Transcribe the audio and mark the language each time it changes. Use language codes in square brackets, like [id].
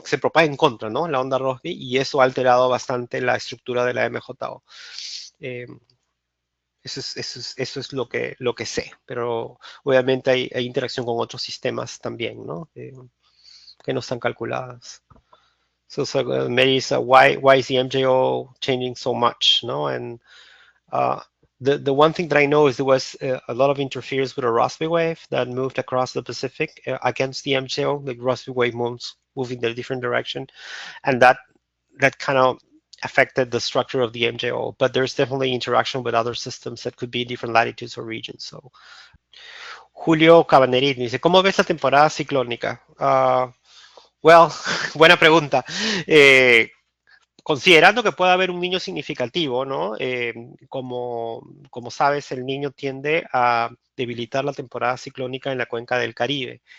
[es] Que se propaga en contra, ¿no? La onda Rossby, y eso ha alterado bastante la estructura de la MJO. Eso es lo que sé, pero obviamente hay interacción con otros sistemas también, ¿no? Que no están calculadas. [en] So Mary is why is the MJO changing so much? No, and the one thing that I know is there was a lot of interference with a Rossby wave that moved across the Pacific against the MJO. The Rossby wave moving in a different direction, and that kind of affected the structure of the MJO. But there's definitely interaction with other systems that could be in different latitudes or regions. [es] So Julio Cabanerini dice, ¿cómo ves la temporada ciclónica? Well, buena pregunta. Considerando que pueda haber un niño significativo, ¿no? Como sabes, el niño tiende a debilitar la temporada ciclónica en la cuenca del Caribe.